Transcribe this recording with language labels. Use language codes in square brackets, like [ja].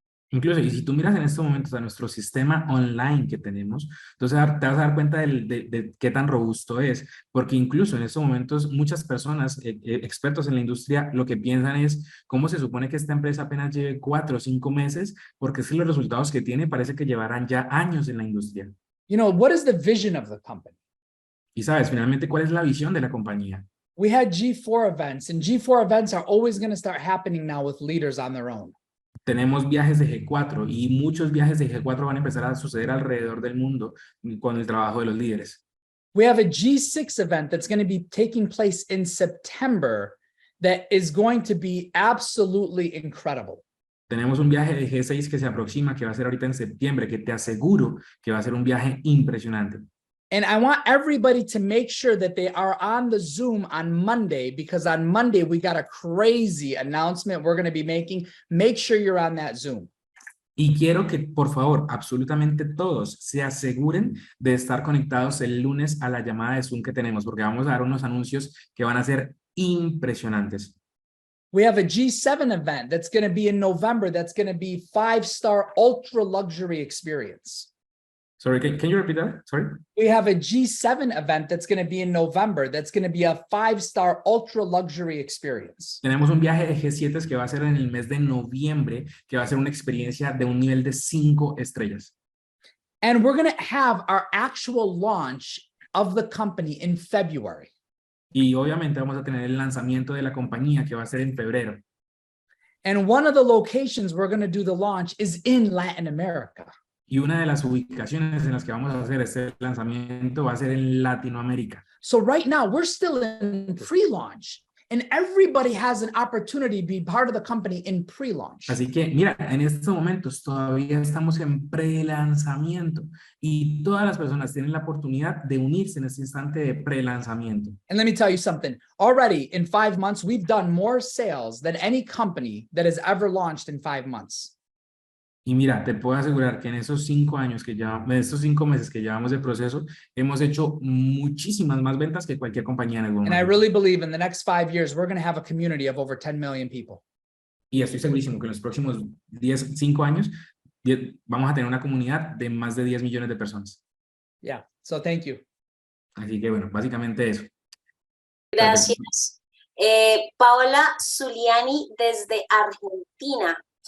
[es] Incluso, y si tú miras en estos momentos a nuestro sistema online que tenemos, entonces te vas a dar cuenta de qué tan robusto es, porque incluso en estos momentos muchas personas, expertos en la industria, lo que piensan es cómo se supone que esta empresa apenas lleve 4 o 5 meses, porque es que los resultados que tiene parece que llevarán ya años en la industria. [en] What is the vision of the company? [es] Y sabes, finalmente, ¿cuál es la visión de la compañía? [en] We had G4 events, and G4 events are always going to start happening now with leaders on their own. [es] Tenemos viajes de G4 y muchos viajes de G4 van a empezar a suceder alrededor del mundo con el trabajo de los líderes. [en] We have a G6 event that's going to be taking place in September that is going to be absolutely incredible. [es] Tenemos un viaje de G6 que se aproxima, que va a ser ahorita en septiembre, que te aseguro que va a ser un viaje impresionante. [en] And I want everybody to make sure that they are on the Zoom on Monday, because on Monday we got a crazy announcement we're going to be making. Make sure you're on that Zoom. [es] Y quiero que, por favor, absolutamente todos se aseguren de estar conectados el lunes a la llamada de Zoom que tenemos, porque vamos a dar unos anuncios que van a ser impresionantes. [en] We have a G7 event that's going to be in November. That's going to be 5-star ultra luxury experience. Sorry, can you repeat that? Sorry. We have a G7 event that's going to be in November. That's going to be a 5-star ultra luxury experience. [es] Tenemos un viaje de G7 que va a ser en el mes de noviembre, que va a ser una experiencia de un nivel de 5 estrellas. [en] And we're going to have our actual launch of the company in February. [es] Y obviamente vamos a tener el lanzamiento de la compañía que va a ser en febrero. [en] And one of the locations we're going to do the launch is in Latin America. [es] Y una de las ubicaciones en las que vamos a hacer este lanzamiento va a ser en Latinoamérica. [en] So right now we're still in pre-launch, and everybody has an opportunity to be part of the company in pre-launch. [es] Así que, mira, en estos momentos todavía estamos en pre-lanzamiento y todas las personas tienen la oportunidad de unirse en este instante de pre-lanzamiento. [en] And let me tell you something. Already in 5 months, we've done more sales than any company that has ever launched in 5 months. [es] Y mira, te puedo asegurar que en esos 5 años que ya, en estos 5 meses que llevamos de proceso, hemos hecho muchísimas más ventas que cualquier compañía en algún [en] And I [es] momento. [en] really believe in the next 5 years, we're going to have a community of over 10 million people. [es] Y estoy segurísimo que en los próximos 5 años vamos a tener una comunidad de más de 10 millones de personas. [en] Yeah. So thank you. [es] Así que bueno, básicamente eso. Gracias. Paola Zuliani desde Argentina.